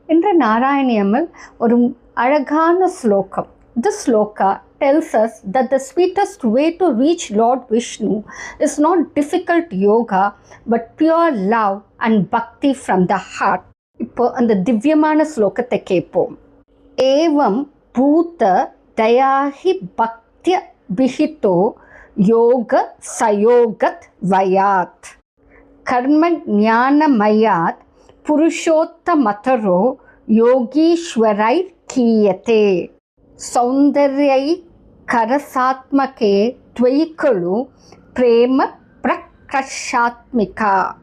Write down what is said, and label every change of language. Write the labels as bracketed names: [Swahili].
[Tamil] இன்று நாராயணியம்மில் ஒரு அழகான ஸ்லோகம். [English] This sloka tells us that the sweetest way to reach Lord Vishnu is not difficult yoga but pure love and bhakti from the heart. [Tamil] இப்போ அந்த திவ்யமான ஸ்லோகத்தை கேட்போம். [Sanskrit] ஏவம் பூத தயாஹி பக்திய விஹிதோ யோக சயோகத் வயாத் கர்ம ஞானமயாத் புருஷோத்தமதரோ யோகீஸ்வரை கீயதே சௌந்தர்யை கரசாத்மகே த்வயிகலு பிரேம பிரகர்ஷாத்மிகா